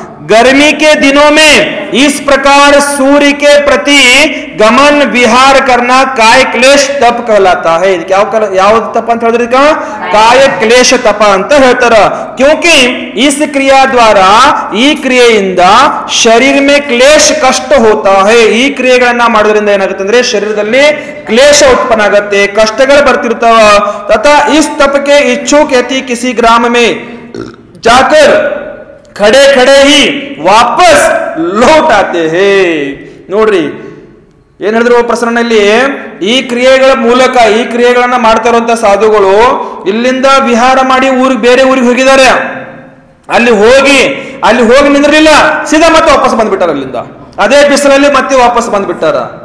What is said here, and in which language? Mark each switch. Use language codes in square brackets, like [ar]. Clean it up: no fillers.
[hi] गर्मी के दिनों में इस प्रकार सूर्य के प्रति गमन विहार करना काय क्लेश तप कहलाता है। [kn] ಯಾವ ತಪ ಅಂತ ಹೇಳಿದ್ರೆ काय क्लेश तप ಅಂತ ಹೇಳ್ತಾರ। [hi] क्योंकि इस क्रिया द्वारा [kn] ಈ ಕ್ರಿಯೆಯಿಂದ [hi] ಶರೀರ में क्लेश कष्ट होता है। [kn] ಈ ಕ್ರಿಯೆಗಳನ್ನ ಮಾಡೋದ್ರಿಂದ ಏನಾಗುತ್ತೆ ಅಂದ್ರೆ ಶರೀರದಲ್ಲಿ [hi] क्लेश उत्पन्न [kn] ಆಗುತ್ತೆ, ಕಷ್ಟಗಳು ಬರ್ತಿರ್ತಾವ। [hi] तथा इस तप के इच्छुक यदि किसी ग्राम में जाकर खड़े खड़े ही वापस लौट आते हैं। [kn] ನೋಡ್ರಿ ಏನ್ ಹೇಳಿದ್ರು ಪ್ರಸರಣದಲ್ಲಿ, ಈ ಕ್ರಿಯೆಗಳ ಮೂಲಕ ಈ ಕ್ರಿಯೆಗಳನ್ನ ಮಾಡ್ತಾ ಇರುವಂತ ಸಾಧುಗಳು ಇಲ್ಲಿಂದ ವಿಹಾರ ಮಾಡಿ ಬೇರೆ ಊರಿಗೆ ಹೋಗಿದ್ದಾರೆ। ಅಲ್ಲಿ ಹೋಗಿ ನಿಂದ್ರಿಲ್ಲ, ಸೀದಾ ಮತ್ತೆ ವಾಪಸ್ ಬಂದ್ಬಿಟ್ಟಾರ। ಅಲ್ಲಿಂದ ಅದೇ ಬಿಸಿಲಲ್ಲಿ ಮತ್ತೆ ವಾಪಸ್ ಬಂದ್ಬಿಟ್ಟಾರ।